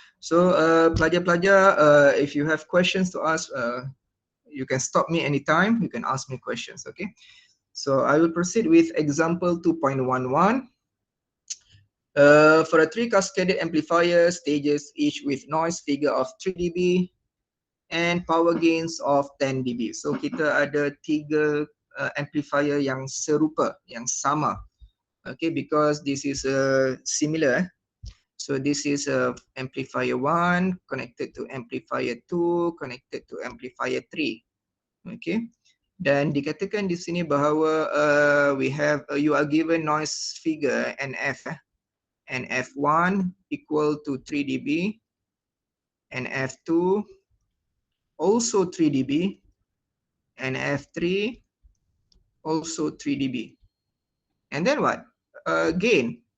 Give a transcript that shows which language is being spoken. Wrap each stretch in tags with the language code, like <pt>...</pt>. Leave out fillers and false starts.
<en>So pelajar-pelajar, if you have questions to ask, you can stop me anytime. You can ask me questions, okay? So I will proceed with example 2.11. For a 3 cascaded amplifier stages each with noise figure of 3 dB and power gains of 10 dB.</en> <ms>So kita ada 3 amplifier yang serupa, yang sama.</ms> <en>Okay, because this is similar. So this is amplifier 1 connected to amplifier 2 connected to amplifier 3. Okay.</en> <ms>Dan dikatakan di sini bahawa</ms> <en>you are given noise figure NF, NF1 equal to 3 dB, NF2 also 3 dB, NF3 also 3 dB. And then what? Gain.</en>